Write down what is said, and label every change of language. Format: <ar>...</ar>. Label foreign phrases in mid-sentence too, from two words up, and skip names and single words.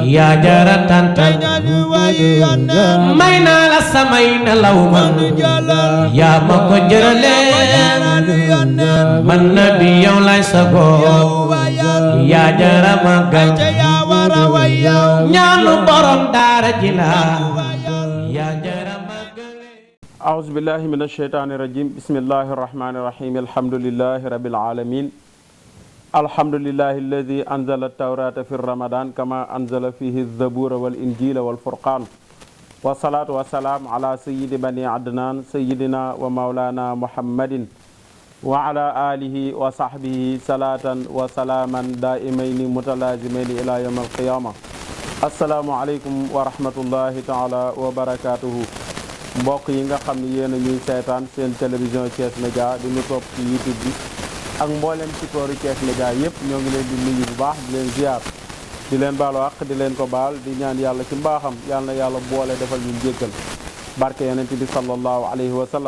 <wo>yaa jara tantal may naa la samay nelaw man yaa ma ko jërale man na bi yow lay sago yaa jara magal ñaanu borom daara ji la yaa jara magal.</wo> <ar>أعوذ بالله من الشيطان الرجيم بسم الله الرحمن الرحيم الحمد لله رب العالمين الحمد لله الذي أنزل التوراة في رمضان كما أنزل فيه الزبور والإنجيل والفرقان والصلاة والسلام على سيد بني عدنان سيدنا ومولانا محمد وعلى آله وصحبه صلاة وسلاما دائمين متلازمين إلى يوم القيامة السلام عليكم ورحمة الله تعالى وبركاته.</ar> <wo>mbokk yi nga xam ne yéen a ñuy seetaan seen télévision Thiès Média di ñu topp ci YouTube bi ak mboolem support Thiès Média yëpp ñoo ngi leen di nuyu bu baax di leen ziar di leen baalu àq di leen ko baal di ñaan yàlla ci mbaaxam yàlla na yàlla boole defal ñu jéggal barke yonent bi</wo> <ar>صلى الله عليه وسلم.</ar>